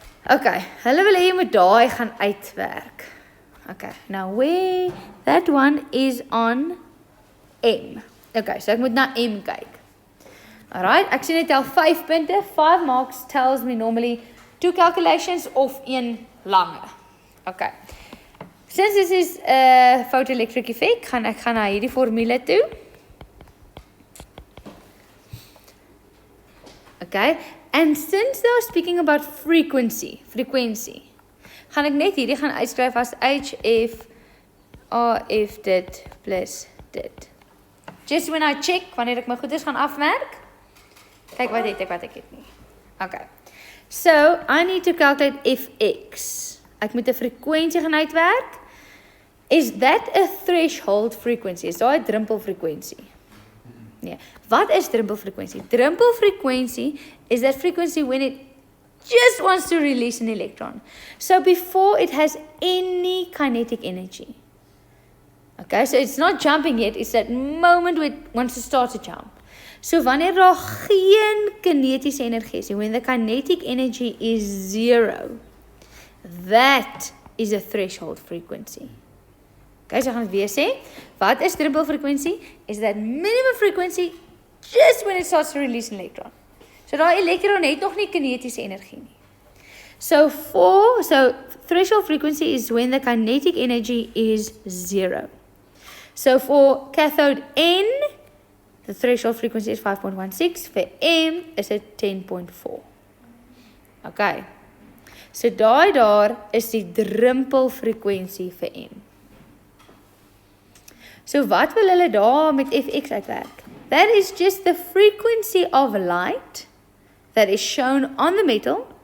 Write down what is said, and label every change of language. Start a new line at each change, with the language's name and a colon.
Afrikaans: Okay, hulle wil hê jy moet daai gaan uitwerk.
English: Okay, now where that one is on M.
Afrikaans: Okay, so ek moet na M kyk. Alright, ek sien net tel 5 punte.
English: 5 marks tells me normally 2 calculations of 1 lange. Okay. Since this is a photoelectric effect,
Afrikaans: gaan ek na hierdie formule toe. Okay,
English: and since they are speaking about frequency,
Afrikaans: gaan ek net hierdie gaan uitskryf as HF RF dit plus dit.
English: Just when I check,
Afrikaans: wanneer ek my goeders gaan afmerk, kyk wat ek het nie.
English: Okay, so I need to calculate Fx.
Afrikaans: Ek moet 'n frekwensie gaan uitwerk.
English: Is that a threshold frequency?
Afrikaans: Is daai 'n drempelfrekwensie? Nee. Wat is drempelfrekwensie?
English: Drempelfrekwensie is that frequency when it just wants to release an electron. So before it has any kinetic energy. Okay, so it's not jumping yet, it's that moment when it wants to start to jump.
Afrikaans: So wanneer daar geen kinetiese energie is,
English: when the kinetic energy is 0, that is a threshold frequency.
Afrikaans: Okay, so gaan ons weer sê, wat is drempelfrekwensie?
English: Is that minimum frequency just when it starts to release an electron.
Afrikaans: So daai elektron het nog nie kinetiese energie nie.
English: So threshold frequency is when the kinetic energy is 0. So for cathode N, the threshold frequency is 5.16. For M is it 10.4. Okay.
Afrikaans: So daar is die drempelfrekwensie vir M. So wat wil hulle daar met Fx uitwerk?
English: That is just the frequency of light that is shown on the metal.